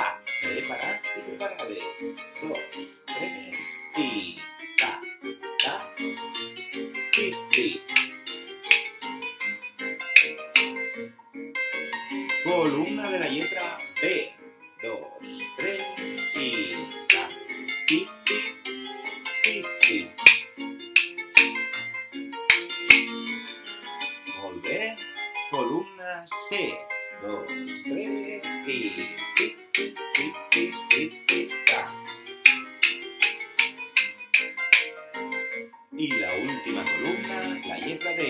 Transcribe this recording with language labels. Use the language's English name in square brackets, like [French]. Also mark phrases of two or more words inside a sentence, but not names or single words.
[Catalan] Preparats i preparades. 2, 3 i... Ta, ta, tic, tic. Columna de la lletra B. 2, 3 i... Ta, tic, tic, tic, tic. Molt bé. Columna C. 2, 3 i... Tic, tic, tic, tic, tic, tic, tac. I la última columna, la lletra D.